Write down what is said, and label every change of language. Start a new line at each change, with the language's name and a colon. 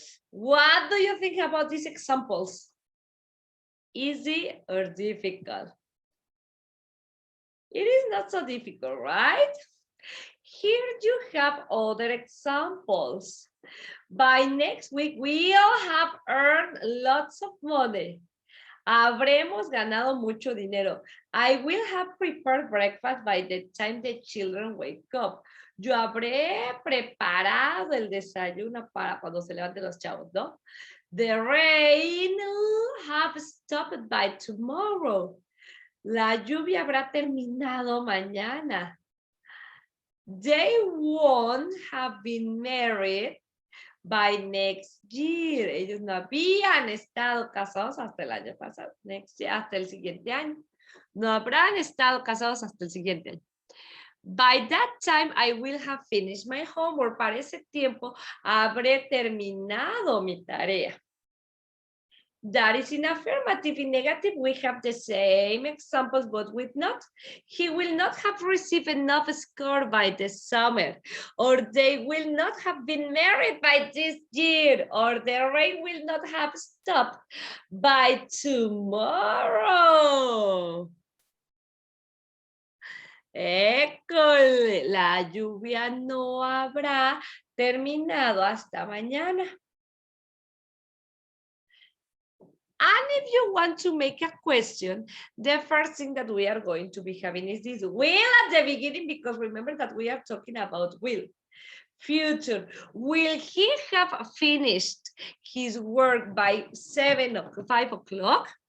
English: What do you think about these examples? Easy or difficult? It is not so difficult, right? Here you have other examples. By next week, we'll have earned lots of money.
Spanish: Habremos ganado mucho dinero.
English: I will have prepared breakfast by the time the children wake up.
Spanish: Yo habré preparado el desayuno para cuando se levanten los chavos, ¿no?
English: The rain will have stopped by tomorrow.
Spanish: La lluvia habrá terminado mañana.
English: They won't have been married by next year.
Spanish: Ellos no habían estado casados hasta el año pasado.
English: Next year,
Spanish: hasta el siguiente año. No habrán estado casados hasta el siguiente año.
English: By that time, I will have finished my homework.
Spanish: Para ese tiempo, habré terminado mi tarea.
English: That is in affirmative. In negative, we have the same examples, but with not. He will not have received enough score by the summer, or they will not have been married by this year, or the rain will not have stopped by tomorrow.
Spanish: École, la lluvia no habrá terminado hasta mañana.
English: And if you want to make a question, the first thing that we are going to be having is this will at the beginning, because remember that we are talking about will. Future. Will he have finished his work by 5 o'clock?